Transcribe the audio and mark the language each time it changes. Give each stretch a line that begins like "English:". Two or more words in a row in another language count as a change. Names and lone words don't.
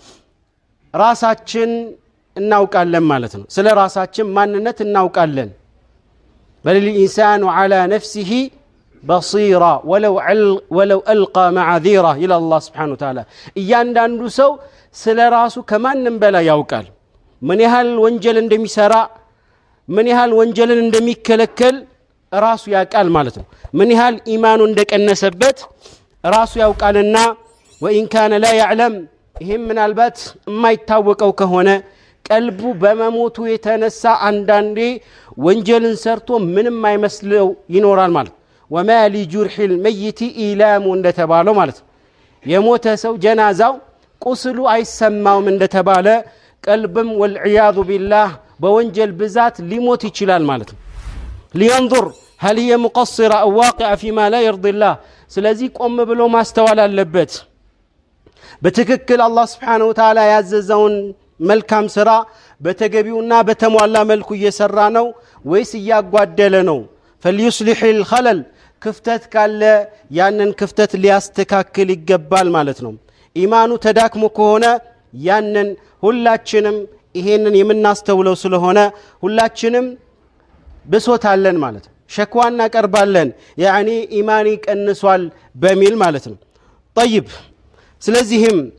Amharic: ራሳችን እናውቃለን ማለት ነው ስለ ራሳችን ማንነት እናውቃለን
Arabic: بل الإنسان على نفسه بصيرة ولو ألقى معاذيره إلى الله سبحانه وتعالى
Amharic: እያንዳንዱ ሰው ስለ ራሱ ከማንም በላይ ያውቃል ምን ያህል ወንጀል እንደሚሰራ ምን ያህል ወንጀልን እንደሚከለከል ራሱ ያውቃል ማለት ነው ምን ያህል ኢማኑ እንደቀነሰበት ራሱ ያውቃልና
Arabic: وإن كان لا يعلم
Amharic: ይሄም ምናልባት የማይታወቀው ከሆነ ቀልቡ በመሞቱ የተነሳ አንዳንዴ ወንጀልን ሰርቶ ምንም አይመስለው ይኖራል ማለት
Arabic: وما لجرح الميت إيلام
Amharic: እንደተባለው ማለት የሞተ ሰው ጀናዛው ቁስሉ አይሰማውም እንደተባለ ቀልብም
Arabic: والعياذ بالله
Amharic: በወንጀል ብዛት ሊሞት ይችላል ማለት
Arabic: لينظر هل هي مقصرة أو واقعة فيما لا يرضي الله
Amharic: ስለዚህ ቆም ብሎ ማስተዋል አለበት በትክክል አላህ
Arabic: سبحانه وتعالى
Amharic: ያዘዘውን መልካም ስራ በተገቢውና በተሟላ መልኩ እየሰራ ነው ወይስ ያጓደለ ነው
Arabic: فليصلح الخلل
Amharic: ክፍተት ካለ ያንን ክፍተት ሊያስተካክል ይገባል ማለት ነው ኢማኑ ተዳክሞ ከሆነ ያንን ሁላችንም ይሄንን የምናስተውለው ስለሆነ ሁላችንም በሶታለን ማለት ነው ሸክዋና ቀርባለን ያኒ ኢማኒ ቀንሷል በሚል ማለት ነው طيب ስለዚህም